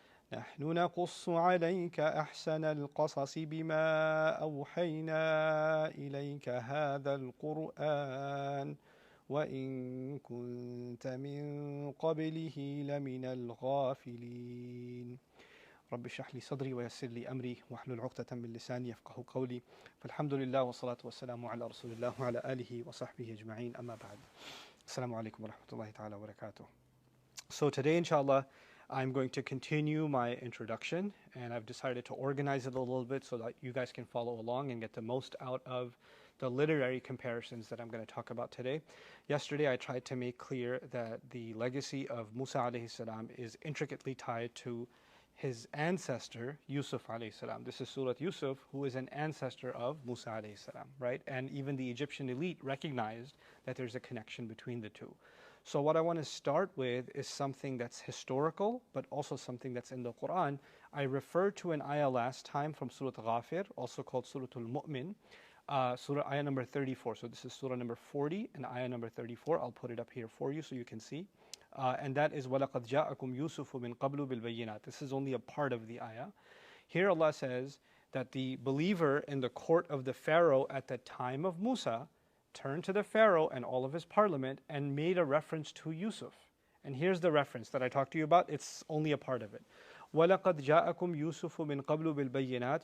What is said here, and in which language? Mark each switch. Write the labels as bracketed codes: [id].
[ar] نحن نقص عليك أحسن القصص بما أوحينا إليك هذا القرآن وإن كنت من قبله لمن الغافلين. رب اشرح لي صدري ويسر لي أمري واحلل عقدة من لساني يفقه قولي. فالحمد لله والصلاة والسلام على رسول الله وعلى آله وصحبه أجمعين. أما بعد. السلام عليكم ورحمة الله تعالى وبركاته. [en] So today, inshallah, I'm going to continue my introduction, and I've decided to organize it a little bit so that you guys can follow along and get the most out of the literary comparisons that I'm going to talk about today. Yesterday, I tried to make clear that the legacy of Musa alayhi salam is intricately tied to his ancestor, Yusuf alayhi salam. This is Surah Yusof, who is an ancestor of Musa alayhi salam, right? And even the Egyptian elite recognized that there's a connection between the two. So what I want to start with is something that's historical, but also something that's in the Quran. I referred to an ayah last time from Surah Ghafir, also called Surah Al-Mu'min, Surah ayah number 34. So this is Surah number 40 and ayah number 34. I'll put it up here for you so you can see. And that is [ar] وَلَقَدْ جَاءَكُمْ يُوسُفُ مِنْ قَبْلُ بِالْبَيِّنَاتِ. [en] This is only a part of the ayah. Here Allah says that the believer in the court of the Pharaoh at the time of Musa turned to the Pharaoh and all of his parliament and made a reference to Yusuf. And here's the reference that I talked to you about. It's only a part of it. [ar] وَلَقَدْ جَاءَكُمْ يُوسُفُ مِنْ قَبْلُ بِالْبَيِّنَاتِ.